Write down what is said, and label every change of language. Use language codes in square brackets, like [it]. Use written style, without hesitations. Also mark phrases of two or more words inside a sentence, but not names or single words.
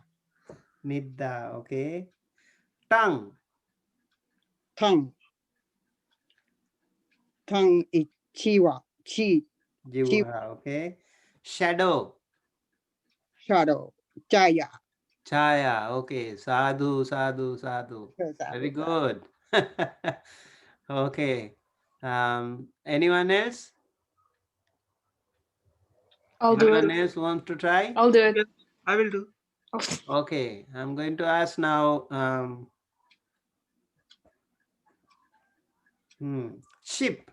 [en] Nidda. Okay. Tongue. Tongue. Tongue is Chiwa. Jiva. Okay. Shadow. Shadow. Jaya. Chaya. [pi] Okay. Sadhu. Sadhu. Sadhu. [en] Very good. Okay. Anyone else? I'll do Anyone it. else wants to try? I'll do it. Yes, I will do. Okay. I'm going to ask now. Ship.